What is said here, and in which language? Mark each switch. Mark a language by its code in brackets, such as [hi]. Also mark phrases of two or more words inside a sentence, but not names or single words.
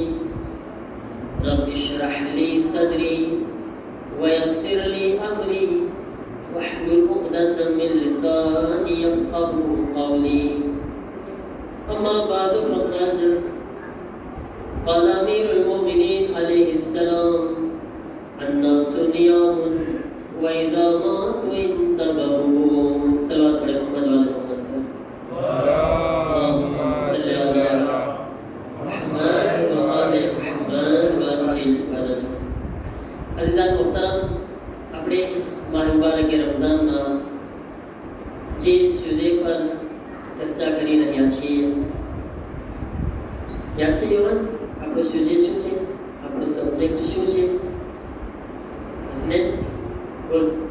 [ar] رب اشرح لي صدري ويسر لي أمري واحلل عقدة من لساني يفقهوا قولي أما بعد فقد قال أمير المؤمنين عليه السلام الناس نيام وإذا ماتوا انتبهوا صلوات على محمد وعلى محمد اللهم صل على محمد وآل محمد وعجل فرج [ur] عزیزان محترم [gu] આપણે માહ મુબારક રમઝાનના જે સુજે પર ચર્ચા કરી રહ્યા છીએ યાદ છે યુવાન આપણો સુજે શું છે આપણો સબ્જેક્ટ શું છે હસનેન બોલ